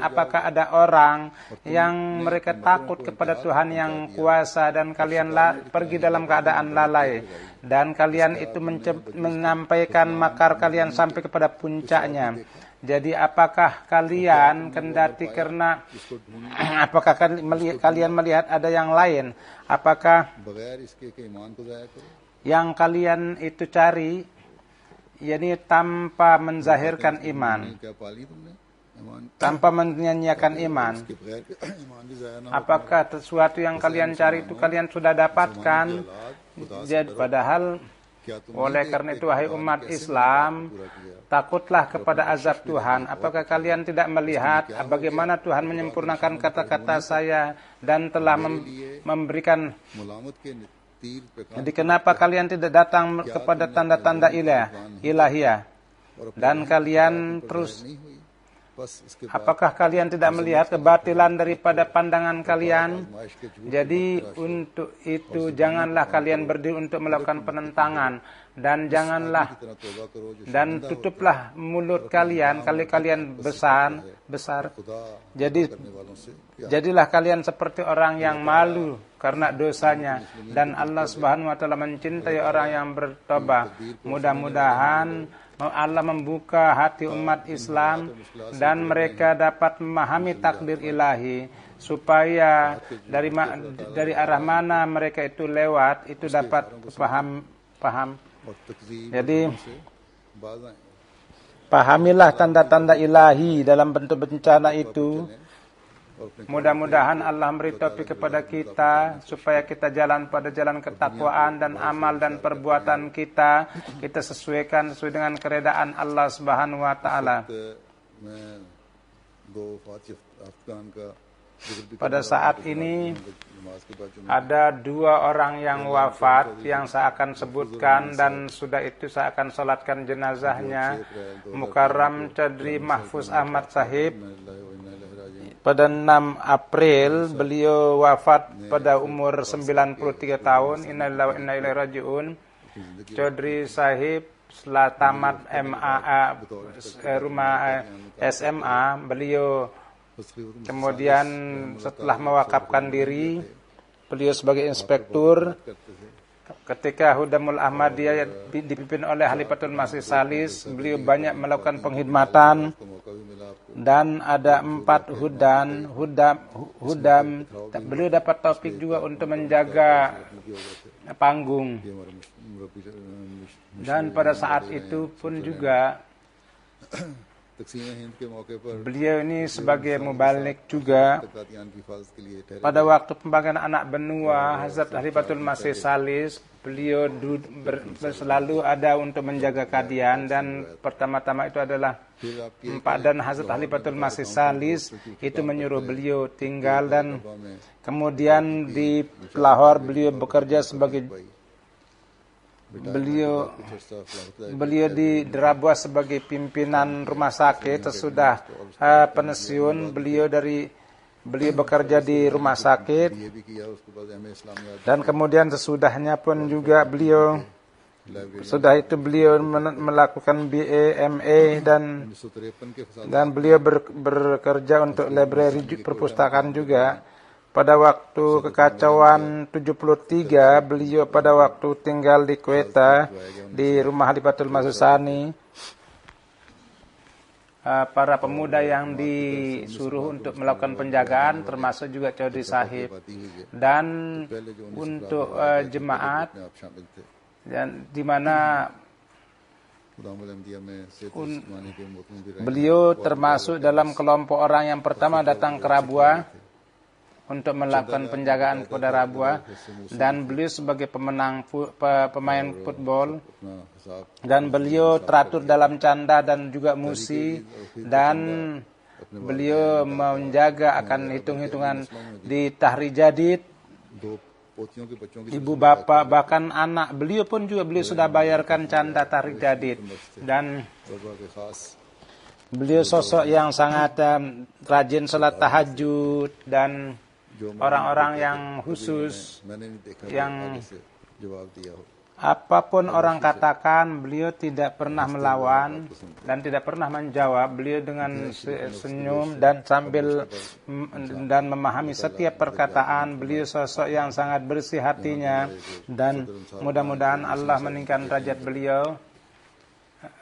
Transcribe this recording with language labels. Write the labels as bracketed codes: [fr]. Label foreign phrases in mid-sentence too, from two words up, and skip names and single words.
[id] Apakah ada orang yang mereka takut kepada Tuhan yang kuasa, dan kalian pergi dalam keadaan lalai, dan kalian itu menyampaikan makar kalian sampai kepada puncaknya, Jadi apakah kalian kendati karena apakah kalian melihat ada yang lain? Apakah [ur] بغیر اس کے کہ ایمان کو ضائع کرو [id] yang kalian itu cari yakni tanpa menzahirkan iman, [ur] کیا پا لی تم نے ایمان [id] tanpa menyanyiakan iman? [ur] کے بغیر ایمان بھی ضائع نہ [id] Apakah sesuatu yang kalian cari itu kalian sudah dapatkan? Jadi padahal [ur] کیا تم [id] oleh karena itu wahai umat Islam, takutlah kepada azab Tuhan. Apakah kalian tidak melihat bagaimana Tuhan menyempurnakan kata-kata saya dan telah memberikan. [ur] ملامت کے تیر پے [id] Jadi kenapa kalian tidak datang kepada tanda-tanda ilahiyah? Dan kalian terus, [ur] نہیں ہوئی بس اس کے [id] apakah kalian tidak melihat kebatilan daripada pandangan kalian? Jadi untuk itu janganlah kalian berdiri untuk melakukan penentangan, dan janganlah [ur] طرح توبہ کرو جو [id] dan tutuplah mulut kalian kalau kalian besar. [ur] खुदा [id] Jadi [ur] کرنے والوں سے [id] jadilah kalian seperti orang yang malu karena dosanya, dan [ar] الله سبحانه وتعالى [id] mencintai orang yang bertobat. Mudah-mudahan Allah membuka hati umat Islam dan mereka dapat memahami takdir ilahi, supaya dari arah mana mereka itu lewat itu dapat paham. [ur] اور تکذیب [id] Jadi [ur] سے باز آئے [id] pahamilah tanda-tanda ilahi dalam bentuk bencana itu. [ur] اور اپنے [id] Mudah-mudahan Allah memberi taufik kepada kita supaya kita jalan pada jalan ketakwaan, dan amal dan perbuatan kita sesuaikan sesuai dengan keredaan [ar] الله سبحانه وتعالى. [ur] میں دو فاتح افغان کا ذکر بھی [id] Pada saat ini [ur] نماز کے بعد جو [id] ada 2 orang yang wafat yang saya akan sebutkan, dan sudah itu saya akan salatkan jenazahnya. Mukarram Chaudhry Mahfuz Ahmad Sahib, pada 6 April beliau wafat pada umur 93 tahun. [ar] إنا لله وإنا إليه راجعون. [id] Chaudhry Sahib setelah tamat SMA, beliau kemudian setelah mewakafkan diri, beliau sebagai inspektur. Ketika Hudamul Ahmadiyah dipimpin oleh Khalifatul Masih Salis, beliau banyak melakukan pengkhidmatan, dan ada 4 hudam. Beliau dapat taufik juga untuk menjaga panggung. Dan pada saat itu pun juga [ur] تقسیم ہند کے موقع پر [id] beliau ini sebagai mubalik juga. [ur] قادیان کی حفاظت کے لیے ٹھہرے [id] Pada waktu pembagian anak benua Hazrat Khalifatul Masih Salis, beliau selalu ada untuk menjaga Qadian, dan pertama-tama itu adalah dan Hazrat Khalifatul Masih Salis itu menyuruh beliau tinggal, dan kemudian di Lahore beliau bekerja sebagai beliau di Rabwa sebagai pimpinan rumah sakit. Sesudah pensiun beliau bekerja di rumah sakit, [ur] یہ بھی کیا اس کے بعد ایم اے اسلامیات [id] dan kemudian sesudahnya pun juga beliau melakukan BA, MA, [ur] 1953 کے فساد [id] dan beliau bekerja untuk library perpustakaan juga. Pada waktu kekacauan 73, beliau pada waktu tinggal di Quetta di rumah Khalifatul Masih Sani. Para pemuda yang disuruh untuk melakukan penjagaan termasuk juga Chaudhry Sahib, dan untuk jemaat [ur] آپ شامل تھے [id] dan di mana [ur] خداوند احمدیہ میں سے زمانے کے محترم بھی رہے [id] beliau termasuk dalam kelompok orang yang pertama datang ke Rabwa untuk melakukan penjagaan kepada Rabwa, dan beliau sebagai pemain football, [ur] اپنا حساب [id] dan beliau teratur dalam canda dan juga musi, dan beliau menjaga akan hitung-hitungan di Tahrir Jadid. [ur] دو پوتیوں کے بچوں کی [id] Ibu bapak bahkan anak beliau pun juga beliau sudah bayarkan canda Tahrir Jadid, dan [ur] توبہ کے خاص [id] beliau sosok yang sangat rajin salat tahajud, dan orang-orang yang khusus [ur] میں نے نہیں دیکھا [id] yang [ur] سے جواب دیا ہو [id] apapun orang katakan, beliau tidak pernah melawan dan tidak pernah menjawab. Beliau dengan senyum dan sambil dan memahami setiap perkataan. Beliau sosok yang sangat bersih hatinya, dan mudah-mudahan Allah meningkatkan derajat beliau.